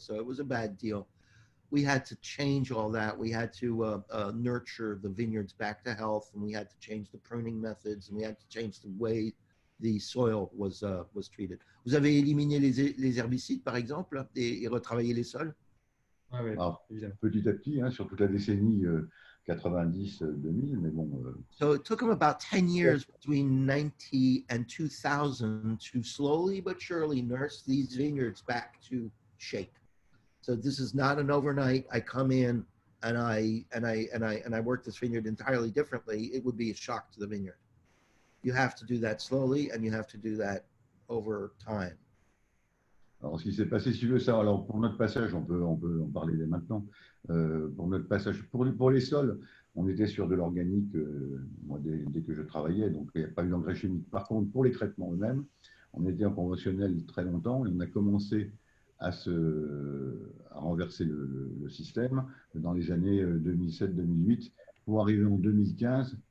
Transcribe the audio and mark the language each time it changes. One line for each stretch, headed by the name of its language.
English: So it was a bad deal. We had to change all that. We had to nurture the vineyards back to health, and we had to change the pruning methods, and we had to change the way the soil was treated.
French: Vous avez éliminé les herbicides, par exemple, et retravaillé les sols? Ah ouais, Alors, évidemment. petit à petit, hein, sur toute la décennie 90-2000, mais bon,
English: So it took him about 10 years between 90 and 2000 to slowly but surely nurse these vineyards back to shape. So this is not an overnight. I come in and I work this vineyard entirely differently. It would be a shock to the vineyard. You have to do that slowly, and you have to do that over time.
French: alors, ce qui s'est passé, si tu veux ça, alors pour notre passage, on peut en parler dès maintenant. Pour notre passage, pour les sols, on était sur de l'organique, moi, dès que je travaillais, donc il n'y a pas eu d'engrais chimique. Par contre, pour les traitements eux-mêmes, on était en conventionnel très longtemps et on a commencé à renverser le système dans les années 2007-2008 pour arriver en 2015.